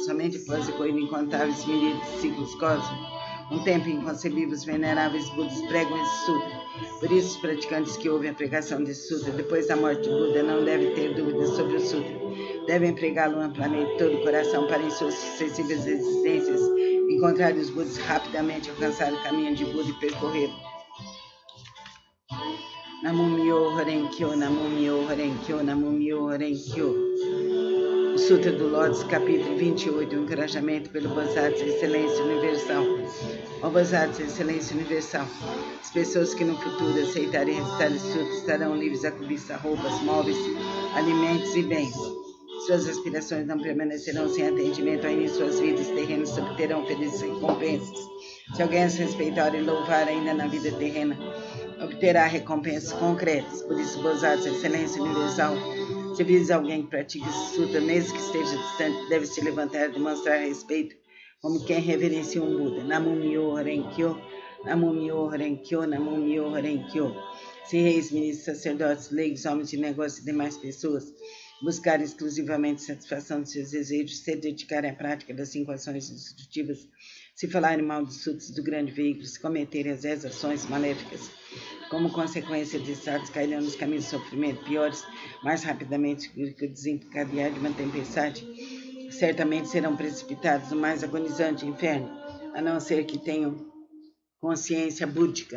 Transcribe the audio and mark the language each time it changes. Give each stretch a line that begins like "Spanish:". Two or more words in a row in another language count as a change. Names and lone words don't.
Portuguese: Somente após a corrida de incontáveis milhares de ciclos cósmicos, um tempo inconcebível, os veneráveis Budas pregam esse sutra. Por isso, os praticantes que ouvem a pregação desse sutra depois da morte de Buda não devem ter dúvidas sobre o sutra. Devem pregá-lo amplamente de todo o coração para, em suas sucessivas existências, encontrar os Budas rapidamente, alcançar o caminho de Buda e percorrê-lo.
Japanese: 南無妙法蓮華経、南無妙法蓮華経、南無妙法蓮華経.
Portuguese: O Sutra do Lótus, capítulo 28, o encorajamento pelo Bodhisattva Excelência Universal. Ó Bodhisattva Excelência Universal, as pessoas que no futuro aceitarem recitar esse sutra estarão livres a cobiçar roupas, móveis, alimentos e bens. Suas aspirações não permanecerão sem atendimento, ainda em suas vidas terrenas obterão felizes recompensas. Se alguém as respeitar e louvar ainda na vida terrena, obterá recompensas concretas. Por isso, Bodhisattva Excelência Universal, se vis alguém que pratica esse sutra, mesmo que esteja distante, deve se levantar e demonstrar respeito, como quem reverencia um Buda.
Japanese: 南無妙法蓮華経、南無妙法蓮華経、南無妙法蓮華経.
Portuguese: Se reis, ministros, sacerdotes, leigos, homens de negócio e demais pessoas buscarem exclusivamente satisfação de seus desejos, se dedicarem à prática das 5 ações destrutivas, se falarem mal dos sutras do grande veículo, se cometerem as 10 ações maléficas, como consequência desses atos cairão nos caminhos de sofrimento piores, mais rapidamente que o desencadear de uma tempestade, certamente serão precipitados no mais agonizante inferno, a não ser que tenham consciência búdica.